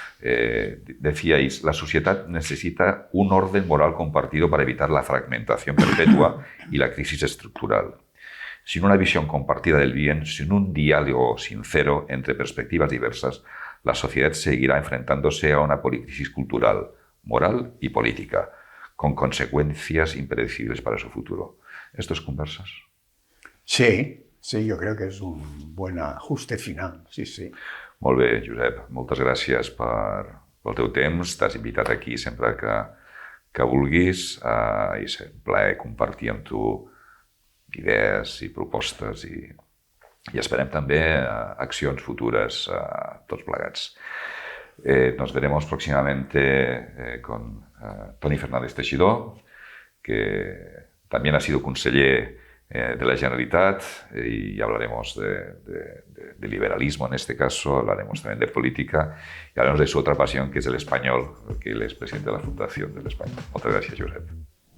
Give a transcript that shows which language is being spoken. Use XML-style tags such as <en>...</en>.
<es>Decíais, la sociedad necesita un orden moral compartido para evitar la fragmentación perpetua y la crisis estructural. Sin una visión compartida del bien, sin un diálogo sincero entre perspectivas diversas, la sociedad seguirá enfrentándose a una policrisis cultural, moral y política, con consecuencias impredecibles para su futuro. ¿Esto es Conversas?</es> <ca>Sí,</ca> <es>yo creo que</es> <ca>és un bon ajuste final, sí. Molt bé, Josep, moltes gràcies pel teu temps. T'has invitat aquí sempre que vulguis i és un plaer compartir amb tu idees i propostes i esperem també accions futures tots plegats.</ca> <es>Nos veremos próximamente con Toni Fernández Teixidó, que también ha sido conseller de la Generalitat y hablaremos de liberalismo en este caso, hablaremos también de política y hablaremos de su otra pasión que es el español, que él es presidente de la Fundación del Español. Muchas gracias, Josep.</es>